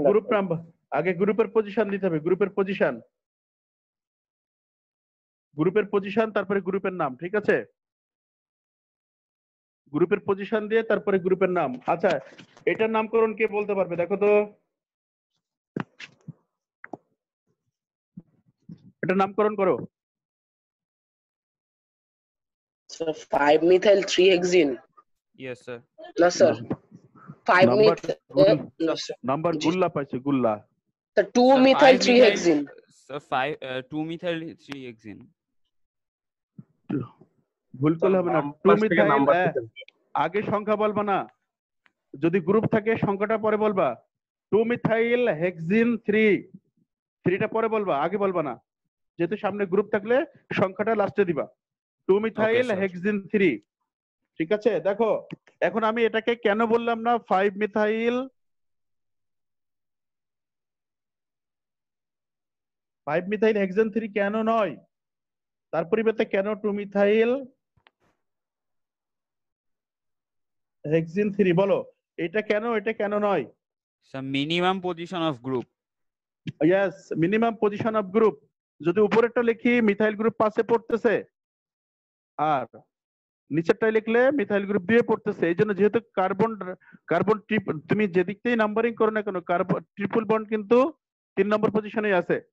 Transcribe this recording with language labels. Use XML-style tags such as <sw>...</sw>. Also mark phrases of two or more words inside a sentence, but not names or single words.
<en>group number,</en> <bn>আগে গ্রুপের পজিশন দিতে হবে। গ্রুপের পজিশন, গ্রুপের পজিশন, তারপরে গ্রুপের নাম। ঠিক আছে, গ্রুপের পজিশন দিয়ে তারপরে গ্রুপের নাম। আচ্ছা, এটার নামকরণ কে বলতে পারবে? দেখো তো, এটার নামকরণ করো।</bn> <en>5 methyl 3 hexene. Yes, sir.</en> <bn>না স্যার, 5</bn> <en>number number</en> <bn>জি। গুল্লা পাইছে, গুল্লা। স্যার 2</bn> <en>Sir, methyl 5 3 methyl. hexene. Sir, 2 methyl 3 hexene.</en> <bn>ভুল করলে হবে না। 2 মিথাইল আগে সংখ্যা বলবা না, যদি গ্রুপ থাকে সংখ্যাটা পরে বলবা। 2</bn> <en>methyl hexene</en> <bn>3, 3টা পরে বলবা, আগে বলবা না, যেহেতু সামনে গ্রুপ থাকলে সংখ্যাটা লাস্টে দিবা।</bn> <en>2 মিথাইল sir. হেক্সিন 3।</en> <bn>ঠিক আছে, দেখো এখন আমি এটাকে কেন বললাম না 5 মিথাইল 5</bn> <en>methyl hexene</en> <bn>3 কেন নয়, তার পরিবর্তে কেন 2</bn> <en>methyl hexene</en> <bn>3? বলো, এটা কেন, এটা কেন নয়?</bn> <en>Sir, minimum position of group. ইয়েস, minimum position of group.</en> <bn>যদি উপরেরটা লিখি মিথাইল গ্রুপ 5 এ পড়তেছে, আর নিচেরটাই লিখলে মিথাইল গ্রুপ 2 এ পড়তেছে। এই জন্য যেহেতু কার্বন কার্বন তুমি যেদিক থেকেই নাম্বারিং করো না কেন,</bn> <en>carbon triple bond</en> <bn>কিন্তু 3 নম্বর পজিশনে আছে।</bn>